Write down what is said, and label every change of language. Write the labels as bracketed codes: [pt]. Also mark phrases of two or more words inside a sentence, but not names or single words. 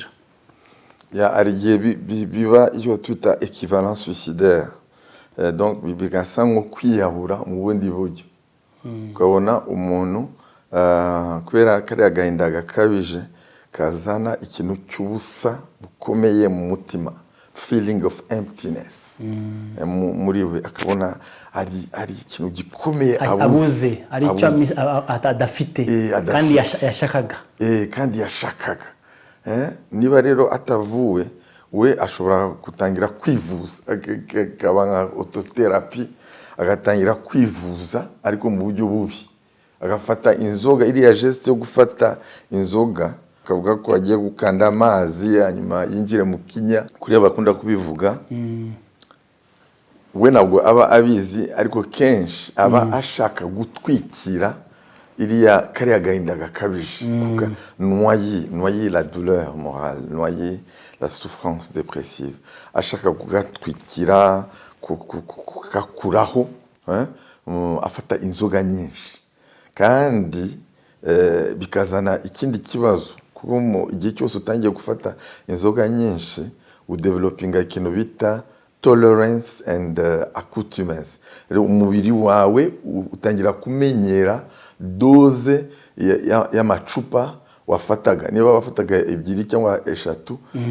[rw] hari igihe biba iyo twita [fr] equivalence suicidaire [rw] donc bigasa nko kwiyahura mu bundi buryo ukabona umuntu kubera kariya agahinda gakabije kazana ikintu cy'ubusa bukomeye mu mutima [en] feeling of emptiness [rw] muri we akabona ari ikintu gikomeye abuze ari icyo adafite kandi yashakaga niba rero atavuwe we ashobora gutangira kwivuza akaba nka autotherapy agatangira kwivuza ariko mu buryo bubi agafata inzoga iriya geste yo gufata inzoga akavuga ko agiye gukanda amazi hanyuma yinjire mu kinya kuriya bakunda kubivuga we nabwo aba abizi ariko kenshi aba ashaka gutwikira iriya kariya gahinda gakabije noyer [fr] la douleur morale noyer la souffrance dépressive [rw] ashaka kugatwikira kukakuraho afata inzoga nyinshi kandi bikazana ikindi kibazo kuko igihe cyose utangiye gufata inzoga nyinshi udevelopinga ikintu bita [en] tolerance and [rw] accoutumance umubiri wawe utangira kumenyera doze y'amacupa wafataga niba wafataga ebyiri cyangwa eshatu